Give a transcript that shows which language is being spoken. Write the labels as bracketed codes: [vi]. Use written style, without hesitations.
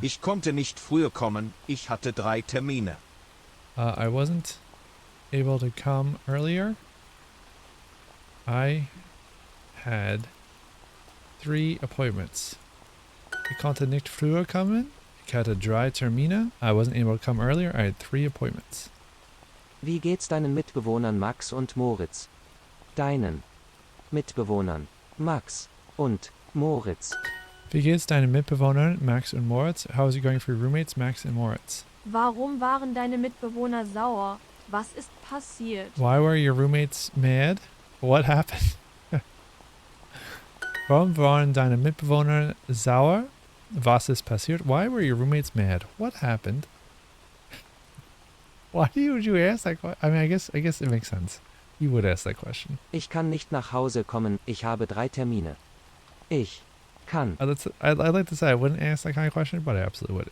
[de] Ich konnte nicht früher kommen, ich hatte 3 Termine. [en] I wasn't able to come earlier. I had 3 appointments. [de] Ich konnte nicht früher kommen. Ich hatte 3 Termine. [en] I wasn't able to come earlier. I had 3 appointments. [de] Wie geht's deinen Mitbewohnern Max und Moritz? Deinen Mitbewohnern Max und Moritz. Wie geht's deinen Mitbewohnern Max und Moritz? [en] How is it going for your roommates Max and Moritz? [de] Warum waren deine Mitbewohner sauer? Was ist passiert? [en] Why were your roommates mad? What happened? [de] Warum waren deine Mitbewohner sauer? Was ist passiert? [en] Why were your roommates mad? What happened? Why would you ask that question? I mean, I guess it makes sense. You would ask that question. [de] Ich kann nicht nach Hause kommen, ich habe 3 Termine. Ich kann [en] I'd like to say I wouldn't ask that kind of question, but I absolutely would.